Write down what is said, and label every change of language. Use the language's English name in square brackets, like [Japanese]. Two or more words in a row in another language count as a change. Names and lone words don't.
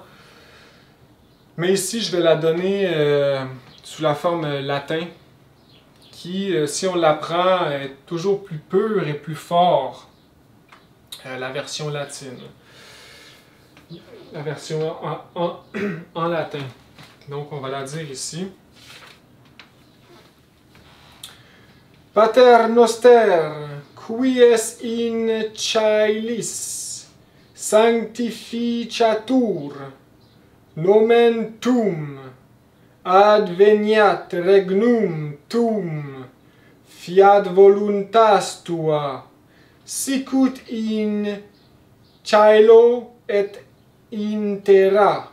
[French] Mais ici, je vais la donner sous la forme latin, qui, si on l'apprend, est toujours plus pur et plus fort. La version latine. La version en latin. Donc, on va la dire ici. [Latin] Pater noster, qui es in caelis, sanctificatur nomen tuum, adveniat regnum tuum, fiat voluntas tua, sicut in caelo et in terra.